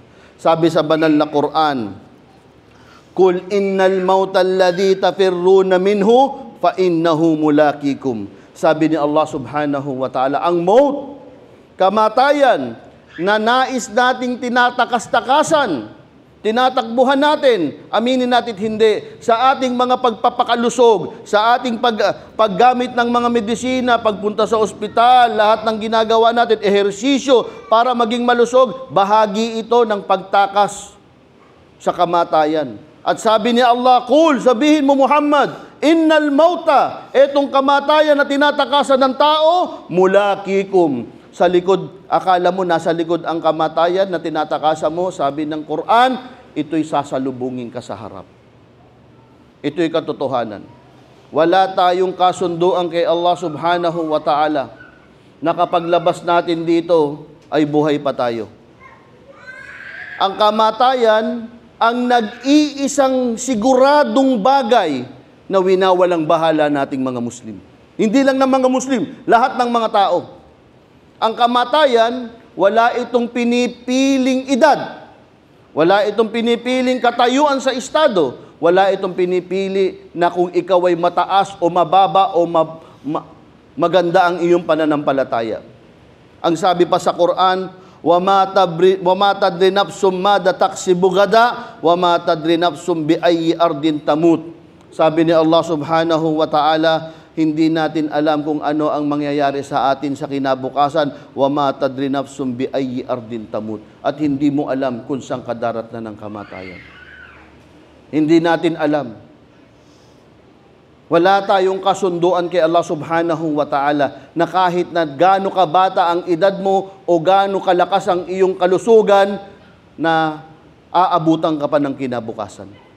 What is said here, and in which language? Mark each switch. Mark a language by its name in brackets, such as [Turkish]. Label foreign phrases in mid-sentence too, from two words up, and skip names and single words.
[Filipino] Sabi sa banal na Quran, [Arabic] قل إن الموت الذي تفرون منه فإنه ملاقيكم. [Filipino] Sabi ni [Arabic] الله سبحانه وتعالى, [Filipino] ang maut, kamatayan na nais nating tinatakas-takasan, tinatakbuhan natin, aminin natin hindi, sa ating mga pagpapakalusog, sa ating paggamit ng mga medisina, pagpunta sa ospital, lahat ng ginagawa natin, ehersisyo para maging malusog, bahagi ito ng pagtakas sa kamatayan. At sabi ni Allah, Qul, sabihin mo Muhammad, [Arabic] إن الموت, [Filipino] etong kamatayan na tinatakasan ng tao, mulaqikum. Sa likod, akala mo nasa likod ang kamatayan na tinatakasan mo, sabi ng Quran, ito'y sasalubungin ka sa harap. Ito'y katotohanan. Wala tayong kasunduan kay [Arabic] الله سبحانه وتعالى [Filipino] na kapag labas natin dito ay buhay pa tayo. Ang kamatayan ang nag-iisang siguradong bagay na winawalang bahala nating mga Muslim. Hindi lang ng mga Muslim, lahat ng mga tao. Ang kamatayan, wala itong pinipiling edad. Wala itong pinipiling katayuan sa estado. Wala itong pinipili na kung ikaw ay mataas o mababa o maganda ang iyong pananampalataya. Ang sabi pa sa Quran, [Arabic] وما تدري نفس ماذا تكسب غدا وما تدري نفس بأي أرض تموت. [Filipino] Sabi ni [Arabic] الله سبحانه وتعالى, [Filipino] hindi natin alam kung ano ang mangyayari sa atin sa kinabukasan. [Arabic] وما تدري نفس بأي أرض تموت. [Filipino] At hindi mo alam kung saan ka daratnan ng kamatayan. Hindi natin alam. Wala tayong kasunduan kay [Arabic] الله سبحانه وتعالى [Filipino] na kahit na gaano kabata ang edad mo o gaano kalakas ang iyong kalusugan na aabutan ka pa ng kinabukasan.